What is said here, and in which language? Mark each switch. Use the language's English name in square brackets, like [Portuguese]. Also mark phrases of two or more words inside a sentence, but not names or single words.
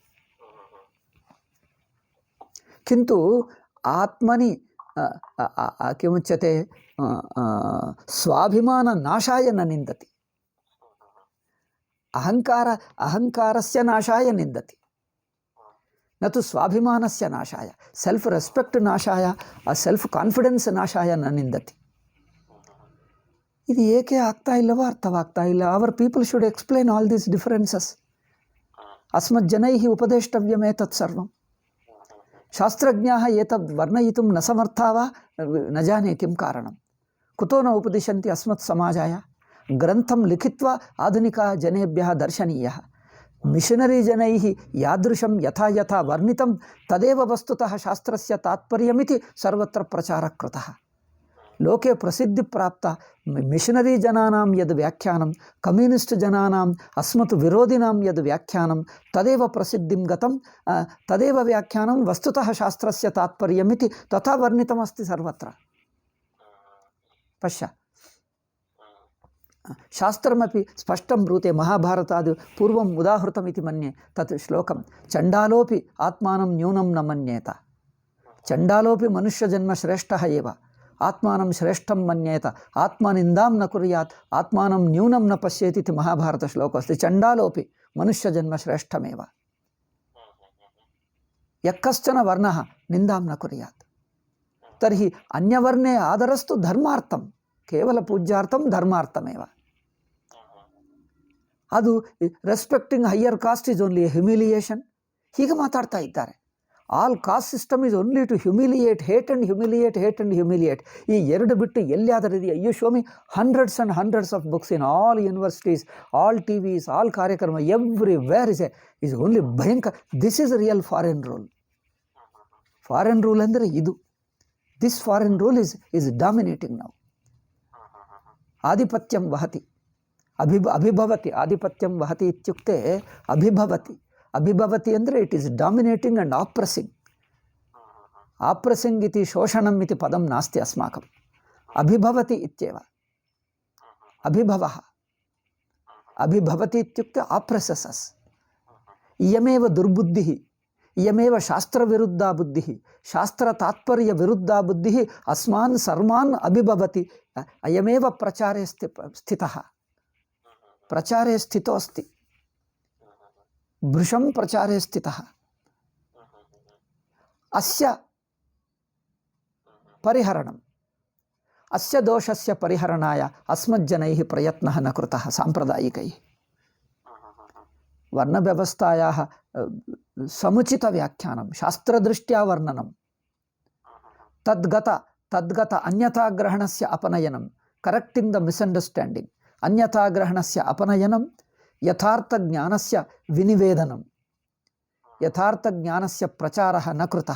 [Sanskrit] ಕಿಂತು ಆತ್ಮನಿ ಕಿಮುಚ್ಯತೆ ಸ್ವಾಭಿಮಾನ ನಾಶಾಯ ನ ನಿಂದತಿ. ಅಹಂಕಾರಸ್ಯ ನಾಶಾಯ ನಿಂದತಿ, ನತು ಸ್ವಾಭಿಮಾನಸ್ಯ ನಾಶಾಯ, [English] self respect [Sanskrit] ನಾಶಾಯ, [English] self confidence [Sanskrit] ನಾಶಾಯ ನ ನಿಂದತಿ. [Kannada] ಇದು ಏಕೆ ಆಗ್ತಾ ಇಲ್ಲವೋ ಅರ್ಥವಾಗ್ತಾ ಇಲ್ಲ. [English] our people should explain all these differences. [Sanskrit] ಅಸ್ಮತ್ ಜನೈಃ ಉಪದೇಷ್ಟವ್ಯಮೇತತ್ ಸರ್ವಂ. ಶಾಸ್ತ್ರಜ್ಞಾಃ ಏತದ್ ವರ್ಣಯಿತುಂ ನ ಸಮರ್ಥಾ ವಾ ನ ಜಾನೆ ಕಿಂ ಕಾರಣಂ. ಕುತೋ ನ ಉಪದಿಶಂತಿ ಅಸ್ಮತ್ ಸಮಾಜಾಯ. ಗ್ರಂಥಂ ಲಿಖಿತ್ವಾ ಆಧುನಿಕ ಜನೇಭ್ಯಃ ದರ್ಶನೀಯಃ. ಮಿಷನರಿ ಜನೈಃ ಯಾದೃಶಂ ಯಥಾ ಯಥಾ ವರ್ಣಿತಂ ತದೇವ ವಸ್ತುತಃ ಶಾಸ್ತ್ರಸ್ಯ ತಾತ್ಪರ್ಯಮಿತಿ ಸರ್ವತ್ರ ಪ್ರಚಾರಃ ಕೃತಃ. ಲೋಕೆ ಪ್ರಸಿದ್ಧಿ ಪ್ರಾಪ್ತ ಮಿಷನರಿ ಜನಾನಾಂ ಯದ್ ವ್ಯಾಖ್ಯಾನಂ, ಕಮ್ಯುನಿಸ್ಟ್ ಜನಾನಾಂ ಅಸ್ಮತ್ ವಿರೋಧಿನಾಂ ಯದ್ ವ್ಯಾಖ್ಯಾನಂ ತದೇವ ಪ್ರಸಿದ್ಧಿಂ ಗತಂ ತದೇವ ವ್ಯಾಖ್ಯಾನಂ ವಸ್ತುತಃ ಶಾಸ್ತ್ರಸ್ಯ ತಾತ್ಪರ್ಯಮಿತಿ ತಥಾ ವರ್ಣಿತಮಸ್ತಿ ಸರ್ವತ್ರ. ಪಶ್ಯ, ಶಾಸ್ತ್ರಮಪಿ ಸ್ಪಷ್ಟಂ ಬ್ರೂತೆ. ಮಹಾಭಾರತಾದಿ ಪೂರ್ವಂ ಉದಾಹೃತಮಿತಿ ಮನ್ಯೆ ತತ್ ಶ್ಲೋಕಂ. ಚಂಡಾಲೋಪಿ ಆತ್ಮಾನಂ ನ್ಯೂನಂ ನ ಮನ್ಯೇತ. ಚಂಡಾಲೋಪಿ ಮನುಷ್ಯಜನ್ಮ ಶ್ರೇಷ್ಠಃ ಏವ ಆತ್ಮಾನಂ ಶ್ರೇಷ್ಠಂ ಮನ್ಯೇತ. ಆತ್ಮನಿಂದಾಂ ನ ಕುರ್ಯಾತ್ ಆತ್ಮಾನಂ ನ್ಯೂನಂ ನ ಪಶ್ಯೇತಿ ಇತಿ ಮಹಾಭಾರತ ಶ್ಲೋಕ ಅಸ್ತಿ. ಚಂಡಾಲೋಪಿ ಮನುಷ್ಯಜನ್ಮ ಶ್ರೇಷ್ಠಮೇವ ಯಃ ಕಶ್ಚನ ವರ್ಣಃ ನಿಂದಾಂ ನ ಕುರ್ಯಾತ್. ತರ್ಹಿ ಅನ್ಯವರ್ಣೇ ಆದರಸ್ತು ಧರ್ಮಾರ್ಥಂ, ಕೇವಲ ಪೂಜ್ಯಾರ್ಥಂ ಧರ್ಮಾರ್ಥಮೇವ. [English] ಅದು respecting higher caste is only a humiliation. [Kannada] ಹೀಗೆ ಮಾತಾಡ್ತಾ ಇದ್ದಾರೆ. [English] all caste system is only to humiliate, hate and humiliate, hate and humiliate. [Kannada] ಈ ಎರಡು ಬಿಟ್ಟು ಎಲ್ಲಿಯಾದರೂ ಇದೆಯಾ? [English] you show me hundreds and hundreds of books in all universities, all TVs, all ಕಾರ್ಯಕ್ರಮ, everywhere is only ಭಯಂಕರ. this is real foreign rule. foreign rule [Kannada] ಅಂದರೆ ಇದು. [English] this foreign rule is dominating now. [Sanskrit] ಆಧಿಪತ್ಯಂ ವಹತಿ ಅಭಿಭವತಿ. ಆಧಿಪತ್ಯಂ ವಹತಿ ಇತ್ಯುಕ್ತೆ ಅಭಿಭವತಿ. [English] ಅಭಿಭವತಿ ಅಂದರೆ it is dominating and oppressing. [Sanskrit] ಆಪ್ರೆಸಿಂಗ್ ಇತಿ ಶೋಷಣಂ ಇತಿ ಪದಂ ನಾಸ್ತಿ ಅಸ್ಮಾಕಂ. ಅಭಿಭವತಿ ಇತ್ಯೇವ. ಅಭಿಭವಃ ಅಭಿಭವತಿ ಇತ್ಯುಕ್ತೆ [English] oppresses us. [Sanskrit] ಇಯಮೇವ ದುರ್ಬುದ್ಧಿಃ, ಇಯಮೇವ ಶಾಸ್ತ್ರವಿರುದ್ಧಾ ಬುದ್ಧಿಃ, ಶಾಸ್ತ್ರ ತಾತ್ಪರ್ಯ ವಿರುದ್ಧಾ ಬುದ್ಧಿಃ ಅಸ್ಮಾನ್ ಸರ್ವಾನ್ ಅಭಿಭವತಿ. ಅಯಮೇವ ಪ್ರಚಾರೇ ಸ್ಥಿತಃ. ಪ್ರಚಾರೇ ಸ್ಥಿತೋ ಅಸ್ತಿ. ಭೃಶಂ ಪ್ರಚಾರೇ ಸ್ಥಿತಃ. ಅಸ್ಯ ಪರಿಹರಣಂ, ಅಸ್ಯ ದೋಷಸ್ಯ ಪರಿಹರಣಾಯ ಅಸ್ಮಜ್ಜನೈಃ ಪ್ರಯತ್ನಃ ನ ಕೃತಃ ಸಾಂಪ್ರದಾಯಿಕೈಃ. ವರ್ಣವ್ಯವಸ್ಥಾಯಾಃ ಸಮುಚಿತ ವ್ಯಾಖ್ಯಾನಂ, ಶಾಸ್ತ್ರದೃಷ್ಟ್ಯಾ ವರ್ಣನಂ, ತದ್ಗತ ಅನ್ಯಥಾಗ್ರಹಣಸ್ಯ ಅಪನಯನಂ, [English] correcting the misunderstanding, [Sanskrit] ಅನ್ಯಥಾಗ್ರಹಣಸ್ಯ ಅಪನಯನಂ, ಯಥಾರ್ಥಜ್ಞಾನಸ್ಯ ವಿನಿವೇದನಂ, ಯಥಾರ್ಥಜ್ಞಾನಸ್ಯ ಪ್ರಚಾರಃ ನ ಕೃತಃ.